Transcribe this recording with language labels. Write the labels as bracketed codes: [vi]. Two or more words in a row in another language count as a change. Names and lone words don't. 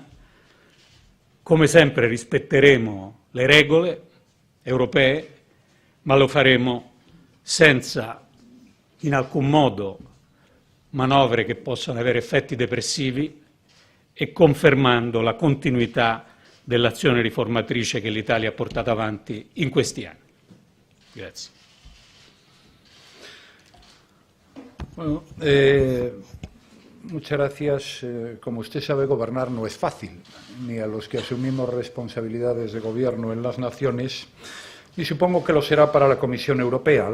[it] Come sempre rispetteremo le regole europee, ma lo faremo senza in alcun modo manovre che possano avere effetti depressivi e confermando la continuità dell'azione riformatrice che l'Italia ha portato avanti in questi anni. Grazie. [es] Bueno, muchas gracias. Como usted sabe, gobernar no es fácil, ni a los que asumimos responsabilidades de gobierno en las naciones, y supongo que lo será para la Comisión Europea.